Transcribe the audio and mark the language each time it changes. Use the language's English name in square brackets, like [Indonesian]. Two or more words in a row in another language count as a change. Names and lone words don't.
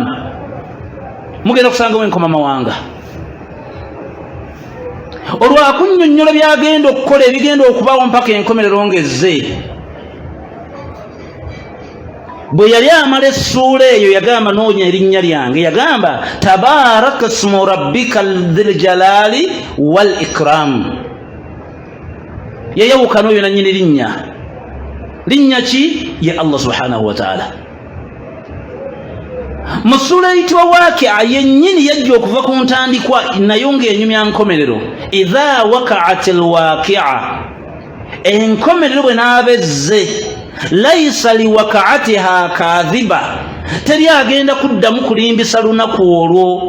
[Ganda] Mugenda kusangawo enkoma mawanga. Olwakunnyonnyola byagenda okukola ebigenda okubaawo mpaka enkomerero ng'ezze. Bwe yali amala essuula eyo yagamba noonya erinnya lyange, yagamba [Arabic] تبارك اسم ربك ذي الجلال والإكرام. [Ganda] Yayawuka n'oyo nannyini linnya. Linnya ki? Ye [Arabic] الله سبحانه وتعالى. [Ganda] Mu ssuula eyitibwa Waaqi'a yennyini yajja okuva ku ntandikwa nayo ng'enyumya nkomerero. [Arabic] إذا وقعت الواقعة, [Ganda] enkomerero bwe n'aba ezze, [Arabic] ليس لوقعتها كاذبة, [Ganda] teri agenda kuddamu kulimbisa lunaku olwo.